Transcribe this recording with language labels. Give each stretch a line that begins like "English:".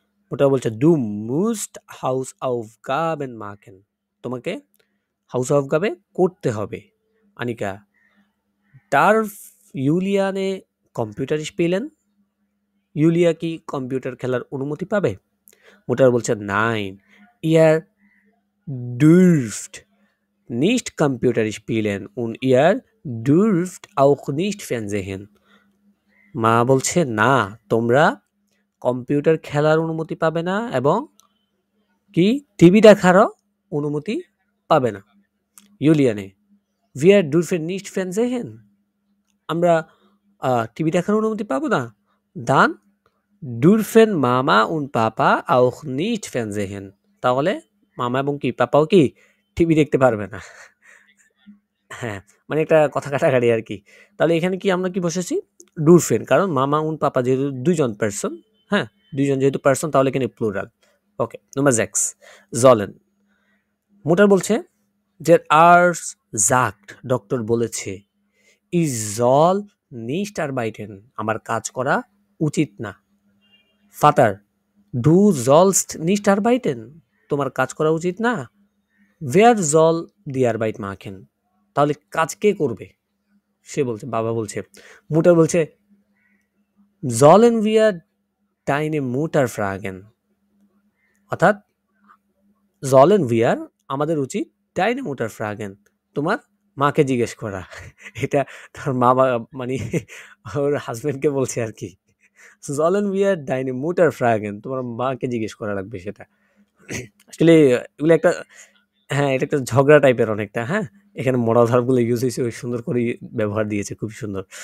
Bangla: ওটা বলছে
German: ডু মুস্ট হাউস অফ গাবেন মাকেন,
Bangla: তোমাকে হাউস অফ গাবে করতে হবে। আনিকা ডার্ফ ইউলিয়ানে কম্পিউটার স্পিলেন, ইউলিয়া কি কম্পিউটার খেলার অনুমতি পাবে? মোটার বলছে
German: নাইন, ইয়ার dürft nicht Computer spielen und ihr dürft auch nicht Fernsehen.
Bangla: মা বলছে না, তোমরা কম্পিউটার খেলার অনুমতি পাবে না এবং কি টিভি দেখারও অনুমতি পাবে না। ইউলিয়ানে
German: wir dürfen nicht Fernsehen,
Bangla: আমরা টিভি দেখার অনুমতি পাবো না।
German: dann dürfen Mama und Papa auch nicht Fernsehen,
Bangla: তাহলে মামা এবং কি পাপাও কি টিভি দেখতে পারবে না। হ্যাঁ, মানে একটা কথা কাটাকাটি আরকি। তাহলে এখানে কি আমরা কি বসেছি? ডুরফেন। কারণ মামা und পাপা যেহেতু ২ জন পারসন, হ্যাঁ? ২ জন যেহেতু পারসন তাহলে এখানে প্লুরাল। ওকে, নাম্বার 6 sollen। মুটার বলছে
German: der Arzt sagt,
Bangla: ডক্টর বলেছে
German: ich soll nicht arbeiten,
Bangla: আমার কাজ করা উচিত না।
German: Vater, du sollst nicht arbeiten,
Bangla: তোমার কাজ করা উচিত না।
German: Wer soll die Arbeit machen,
Bangla: তাহলে কাজ কে করবে? সে বলছে, বাবা বলছে। মুটার বলছে
German: sollen wir deine Mutter fragen,
Bangla: অর্থাৎ sollen wir আমাদের উচিত deine Mutter fragen, তোমার মাকে জিজ্ঞেস করা। এটা তার মা মানে ওর হাজবেন্ডকে বলছে আর কি।
German: sollen wir deine Mutter fragen,
Bangla: তোমার মাকে জিজ্ঞেস করা লাগবে সেটা। আসলে এগুলো একটা, হ্যাঁ, এটা একটা ঝগড়া টাইপের অনেকটা, হ্যাঁ? এখানে মোরাল ভার্বগুলো ইউজ হয়েছে, ওই সুন্দর করে ব্যবহার দিয়েছে, খুব সুন্দর।